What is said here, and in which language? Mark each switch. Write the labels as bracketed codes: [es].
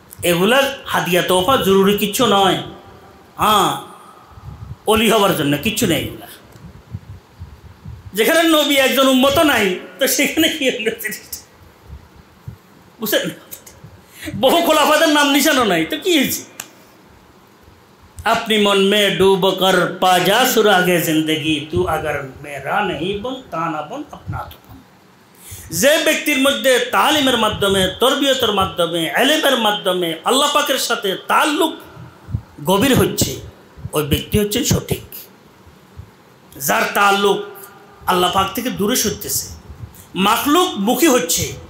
[bn] এগুলা হাদিয়া তওবা জরুরি কিচ্ছু নয়, অলি হবার জন্য কিচ্ছু নেই এগুলা। যেখানে নবী একজন উম্মত নাই, তো সেখানে কি বুঝলেন? বহু খোলাফাদের নাম নিশানো নাই, তো কি হয়েছে? [hi] अपनी मन में डूब कर पा जा सुरागे जिंदगी तू अगर मेरा नहीं बन ता ना बन अपना तो बन। [bn] যে ব্যক্তির মধ্যে তালিমের মাধ্যমে, তরবিয়তের মাধ্যমে, ইলমের মাধ্যমে আল্লাহ পাকের সাথে তাল্লুক গভীর হচ্ছে, ওই ব্যক্তি হচ্ছেন সঠিক। যার তাল্লুক আল্লাহ পাক থেকে দূরে সরতেছে, মাখলুক মুখী হচ্ছে,